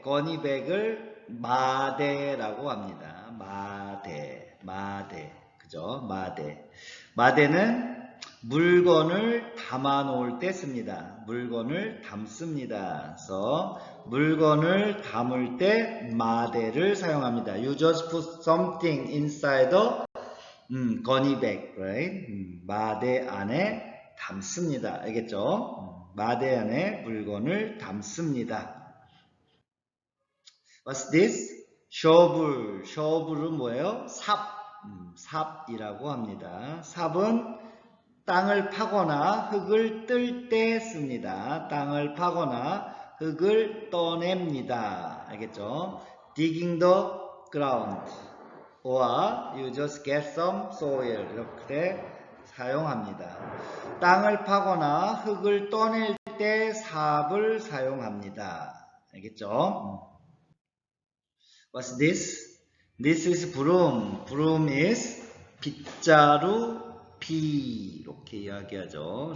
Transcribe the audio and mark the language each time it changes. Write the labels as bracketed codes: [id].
[ko] 건이백을 마대라고 합니다. 마대. 그죠? 마대는 물건을 담아 놓을 때 씁니다. 물건을 담습니다. 그래서 물건을 담을 때 마대를 사용합니다. [en] You just put something inside the 건이백, right? [ko] 마대 안에 담습니다. 알겠죠? 마대 안에 물건을 담습니다. [en] What's this? shovel은 [ko] 뭐예요? 삽이라고 합니다. 삽은 땅을 파거나 흙을 뜰 때 씁니다. 땅을 파거나 흙을 떠냅니다. 알겠죠? [en] digging the ground or you just get some soil [ko] 이렇게 사용합니다. 땅을 파거나 흙을 떠낼 때 삽을 사용합니다. 알겠죠? [en] What's this? This is broom. Broom is [ko] 빗자루 비 이렇게 이야기하죠.